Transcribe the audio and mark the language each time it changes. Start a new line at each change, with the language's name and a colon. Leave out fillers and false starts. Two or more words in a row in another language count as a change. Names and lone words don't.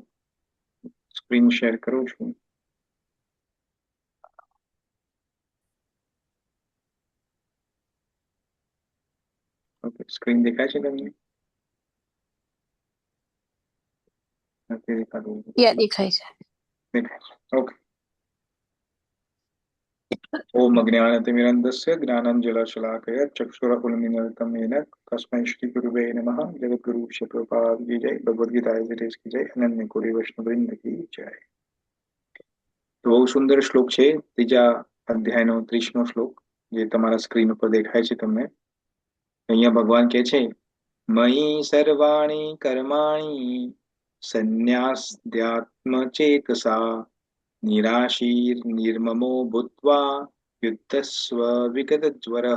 Gujarati: સ્ક્રીન શેર કરું છું. ઓકે, સ્ક્રીન દેખાય છે તમને? નથી દેખાતું? દેખાય છે. દેખાય છે. ઓકે.
Sanskrit: ओम अज्ञानतिमिरन्धस्य ज्ञानाञ्जनशलाकया चक्षुरुन्मीलितं येन तस्मै श्रीगुरुवे नमः।
Hindi: जगद्गुरु श्रीप्रभुपाद की जय, भगवद्गीता की जय, अनन्य कोटि वैष्णववृंद की जय.
Gujarati: તો બહુ સુંદર શ્લોક છે, ત્રીજા અધ્યાયનો 30મો શ્લોક, જે તમારા સ્ક્રીન ઉપર દેખાય છે તમને. અહીંયા ભગવાન કહે છે,
Sanskrit: મયि સર્વાણિ કર્માણિ સંન્યાસ્યાત્મચેતસા નિરાશીર નિર્મમો ભૂત્વા યુદ્ધસ્વ વિગતજ્વરઃ.